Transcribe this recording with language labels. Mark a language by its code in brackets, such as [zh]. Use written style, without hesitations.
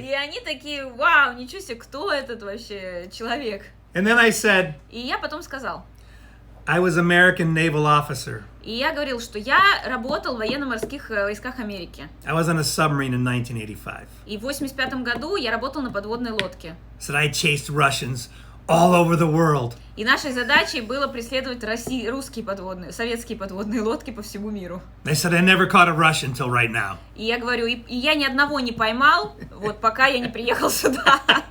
[ru] и они такие: вау, ничего себе, кто этот вообще человек? [en] And then I said, [ru] И я потом сказал. [en] I was American naval officer. [ru] И я говорил, что я работал в военно-морских войсках Америки. [en] I was on a submarine in 1985. [ru] И в 1985 году я работал на подводной лодке. [en] So I chased Russians all over the world. [ru] И нашей задачей было преследовать советские подводные лодки по всему миру. [en] They said I never caught a Russian till right now. [ru] И я говорю, и я ни одного не поймал, вот пока я не приехал сюда.